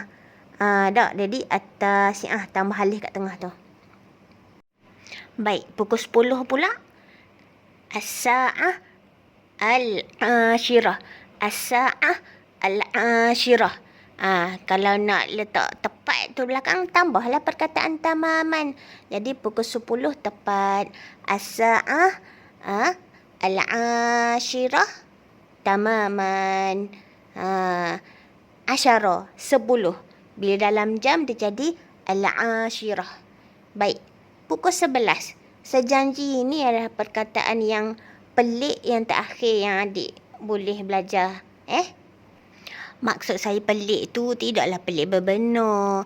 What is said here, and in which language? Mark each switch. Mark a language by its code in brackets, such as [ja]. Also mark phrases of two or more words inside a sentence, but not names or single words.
[ms] Tak? Jadi at-tasi'ah tambah alif kat tengah tu. Baik, pukul 10 pula. [ar] As-sa'ah al-ashirah. As-sa'ah al-ashirah. [ms] Kalau nak letak tepat tu belakang, tambahlah perkataan tamaman. Jadi pukul 10 tepat. [ar] As-sa'ah al-ashirah tamaman. Asyara, 10. [ms] Bila dalam jam dia jadi al-ashirah. Baik, pukul 11. Sejanji ini adalah perkataan yang pelik yang terakhir yang adik boleh belajar. Maksud saya pelik tu tidaklah pelik berbenar.